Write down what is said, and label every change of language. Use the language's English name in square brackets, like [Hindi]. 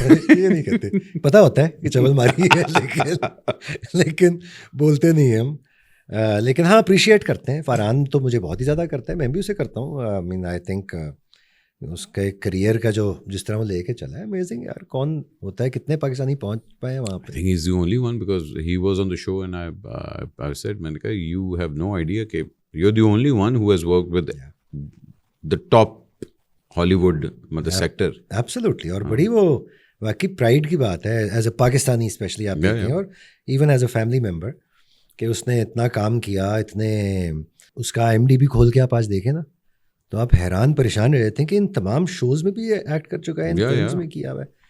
[Urdu] یہ نہیں کرتے, پتا ہوتا ہے کہ چبل ماری ہے, لیکن بولتے نہیں ہم. لیکن ہاں اپریشیٹ کرتے ہیں. فارحان تو مجھے بہت ہی زیادہ کرتا ہے, میں بھی اسے کرتا ہوں. [English] I mean I think [Urdu] اس کا ایک کریئر کا جس طرح وہ لے کے چلا ہے, امیزنگ یار. کون ہوتا ہے, کتنے پاکستانی پہنچ پائے ہیں وہاں پہ. [English] I think he's the only one because he was on the show and I said, [Urdu] میں نے کہا [English] you have no idea کہ you're the only one who has worked with the top Hollywood مطلب sector. Absolutely. [Urdu] اور بڑی وہ واقعی pride کی بات ہے [English] as a Pakistani especially, [Urdu] آپ دیکھیں, اور [English] even as a family member, [Urdu] کہ اس نے اتنا کام کیا, اتنے اس کا IMDb کھول کے آپ آج دیکھیں نا, تو آپ حیران پریشان رہ جاتے ہیں کہ ان تمام شوز میں بھی یہ ایکٹ کر چکا ہے, ان فلمز میں کیا ہوا ہے.